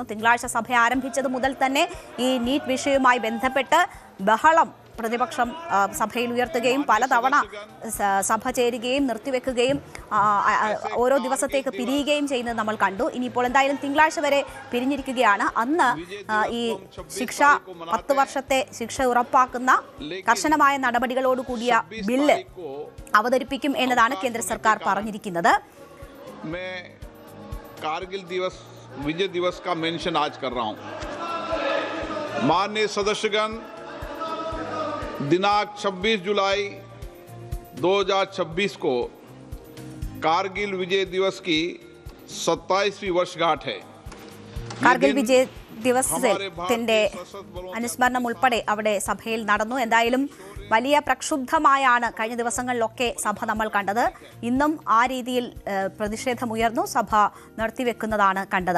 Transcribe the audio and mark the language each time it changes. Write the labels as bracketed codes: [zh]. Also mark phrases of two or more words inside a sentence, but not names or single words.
[ml] തിങ്കളാഴ്ച സഭ ആരംഭിച്ചത് മുതൽ തന്നെ ഈ നീറ്റ് വിഷയവുമായി ബന്ധപ്പെട്ട് ബഹളം പ്രതിപക്ഷം സഭയിൽ ഉയർത്തുകയും പലതവണ സഭ ചേരുകയും നിർത്തിവെക്കുകയും ഓരോ ദിവസത്തേക്ക് പിരിയുകയും ചെയ്യുന്നത് നമ്മൾ കണ്ടു. ഇനിയിപ്പോൾ എന്തായാലും തിങ്കളാഴ്ച വരെ പിരിഞ്ഞിരിക്കുകയാണ്. അന്ന് ഈ ശിക്ഷ 10 വർഷത്തെ ശിക്ഷ ഉറപ്പാക്കുന്ന കർശനമായ നടപടികളോട് കൂടിയ ബില്ല് അവതരിപ്പിക്കും എന്നതാണ് കേന്ദ്ര സർക്കാർ പറഞ്ഞിരിക്കുന്നത്. [hi] कारगिल दिवस विजय दिवस का मेंशन आज कर रहा हूं. माननीय सदस्यगण, दिनांक 26 जुलाई 2026 को कारगिल विजय दिवस की 27वीं वर्षगांठ है. [ml] കാർഗിൽ വിജയ് ദിവസത്തിന്റെ അനുസ്മരണം ഉൾപ്പെടെ അവിടെ സഭയിൽ നടന്നു. എന്തായാലും വലിയ പ്രക്ഷുബ്ധമായാണ് കഴിഞ്ഞ ദിവസങ്ങളിലൊക്കെ സഭ നമ്മൾ കണ്ടത്. ഇന്നും ആ രീതിയിൽ പ്രതിഷേധമുയർന്നു, സഭ നിർത്തിവെക്കുന്നതാണ് കണ്ടത്.